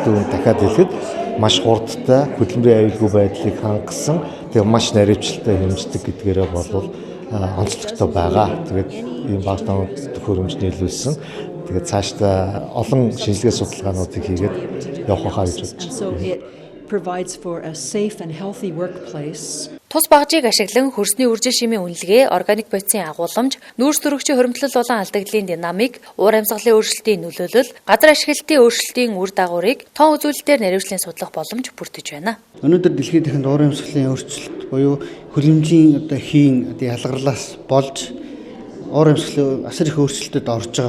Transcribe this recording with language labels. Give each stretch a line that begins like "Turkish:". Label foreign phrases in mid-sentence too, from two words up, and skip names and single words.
Mongolian: Түүнд дахиад хэлэхэд маш хурдтай хөдөлмөрийн аюулгүй байдлыг хангасан тэгээ маш наривчлалтай хэмждэг гэдгээрээ бол онцлогтой байгаа. Тэгээд ийм багаж тоног төхөөрөмж нийлүүлсэн. Тэгээд цаашдаа олон шинжилгээ судалгаануудыг хийгээд явах хаа гэж бодож байна.
English: Provides for a safe and healthy workplace.
Mongolian: Тус багжийг ашиглан хөрсний үржил шимийн үнэлгээ, органик бодисын агуулмж, нүүрс төрөгчийн хуримтлал болон алдагдлын динамик, уур амьсгалын өөрчлөлтийн нөлөөлөл, газар ашиглалтын өөрчлөлтийн үр дагаврыг тоон үзүүлэлтээр наривчлан судлах боломж бүрдэж байна. Өнөөдөр дэлхийн дахинд уур амьсгалын өөрчлөлт буюу хөлөмжийн хийн ялгарлаас болж уур амьсгалын асар их өөрчлөлтөд орж байгаа.